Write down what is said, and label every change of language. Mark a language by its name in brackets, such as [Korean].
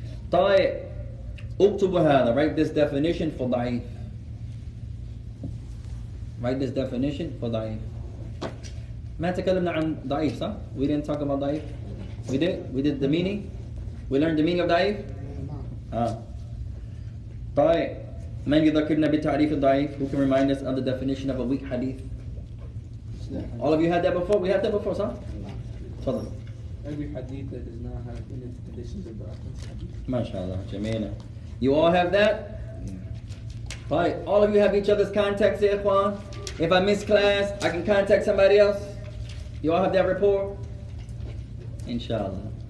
[Arabic] طيب اكتبوا هذا. [English] Write this definition for da'if. Write this definition for da'if. [Arabic] ما تكلمنا عن ضعيف صح? [English] We didn't talk about ضعيف. We did the meaning. We learned the meaning of ضعيف. [Arabic] طيب من يذكرنا بتعريف الضعيف? [English] Who can remind us of the definition of a weak hadith? All of you had that before? We had that before, صح? [Arabic] تفضل. [English] Every hadith that does not have any of the conditions of the hadith. MashaAllah, Jamila. You all have that? Right. All of you have each other's contacts there, Ikhwan? If I miss class, I can contact somebody else? You all have that rapport? Inshallah.